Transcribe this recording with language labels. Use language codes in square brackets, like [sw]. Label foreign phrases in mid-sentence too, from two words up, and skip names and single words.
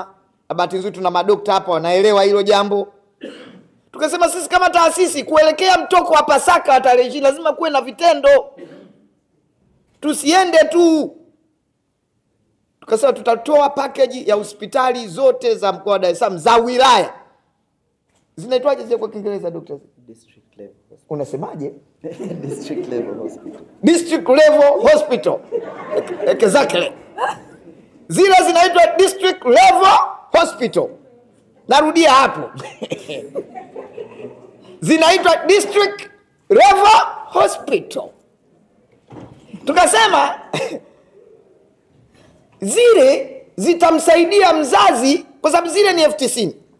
[sw] Na bahati nzuri tuna madokta hapa wanaelewa hilo jambo. Tukasema sisi kama taasisi kuelekea mtoko wa Pasaka wa tarehe 20 lazima kuwe na vitendo. Tusiende tu. Tukasema tutatoa package ya hospitali zote za mkoa wa Dar es Salaam za wilaya. Zinaitwaje zile kwa Kiingereza doctors? [en] District level. [sw] Unasemaje? [en] District level hospital. District level hospital. Exactly. [sw] Zile zinaitwa [en] district level hospital. [sw] Narudia hapo. Zinaitwa [en] district level hospital. [sw] Tukasema zile zitamsaidia mzazi kwa sababu zile ni F90.